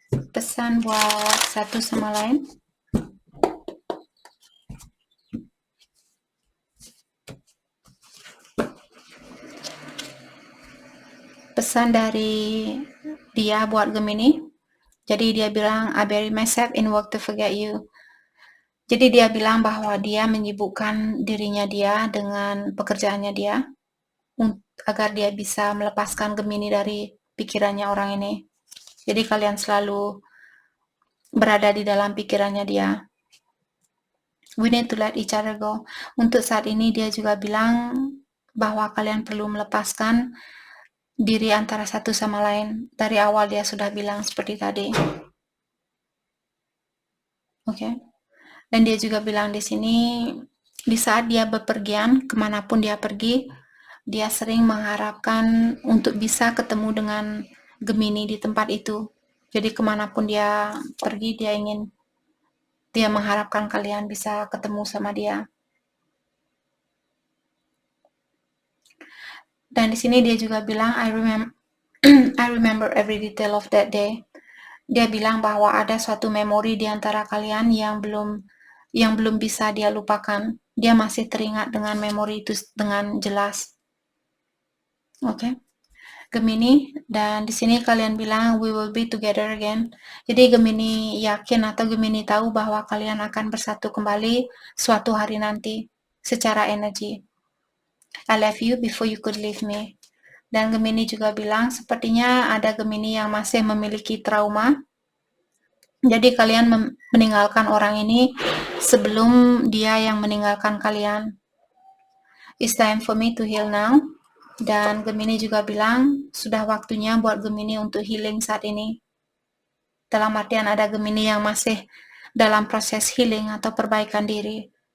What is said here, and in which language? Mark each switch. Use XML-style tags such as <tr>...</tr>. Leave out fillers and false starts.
<id>Pesan buat satu sama lain. Pesan dari dia buat Gemini. Jadi dia bilang,</id> <en>I bury myself in work to forget you.</en> <id>Jadi dia bilang bahwa dia menyibukkan dirinya dia dengan pekerjaannya dia agar dia bisa melepaskan Gemini dari pikirannya orang ini. Jadi kalian selalu berada di dalam pikirannya dia.</id> <en>We need to let each other go.</en> <id>Untuk saat ini dia juga bilang bahwa kalian perlu melepaskan diri antara satu sama lain. Dari awal dia sudah bilang seperti tadi. Oke. Dan dia juga bilang di sini, di saat dia bepergian, kemanapun dia pergi, dia sering mengharapkan untuk bisa ketemu dengan Gemini di tempat itu. Jadi kemanapun dia pergi, dia mengharapkan kalian bisa ketemu sama dia. Dan di sini dia juga bilang,</id> <en>I remember every detail of that day.</en> <id>Dia bilang bahwa ada suatu memori di antara kalian yang belum bisa dia lupakan. Dia masih teringat dengan memori itu dengan jelas. Oke. Gemini, dan di sini kalian bilang</id> <en>we will be together again.</en> <id>Jadi Gemini yakin atau Gemini tahu bahwa kalian akan bersatu kembali suatu hari nanti secara energi.</id> <en>I love you before you could leave me.</en> <id>Dan Gemini juga bilang sepertinya ada Gemini yang masih memiliki trauma. Jadi kalian meninggalkan orang ini sebelum dia yang meninggalkan kalian.</id> <en>It's time for me to heal now.</en> <id>Dan Gemini juga bilang sudah waktunya buat Gemini untuk healing saat ini. Dalam artian ada Gemini yang masih dalam proses healing atau perbaikan diri.</id>